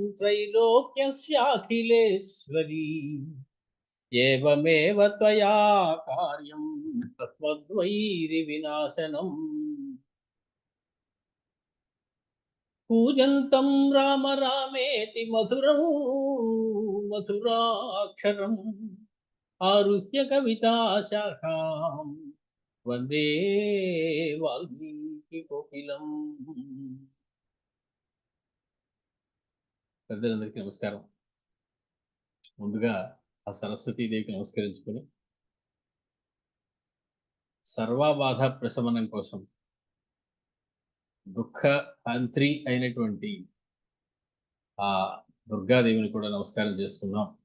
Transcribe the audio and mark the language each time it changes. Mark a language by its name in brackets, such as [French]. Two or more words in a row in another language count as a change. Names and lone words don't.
[Sanskrit] त्रैलोक्यस्याखिलेश्वरी एवमेव त्वया कार्यं तत्त्वद्वैरिविनाशनम् पूजन्तं राम रामेति मधुरं मधुराक्षरम् आरुह्य कविताशाखां वन्दे वाल्मीकिकोकिलम्. [Telugu] పెద్దలందరికీ నమస్కారం. ముందుగా ఆ సరస్వతీదేవికి నమస్కరించుకొని సర్వబాధ ప్రశమనం కోసం దుఃఖ హంత్రి అయినటువంటి ఆ దుర్గాదేవిని కూడా నమస్కారం చేసుకున్నాం.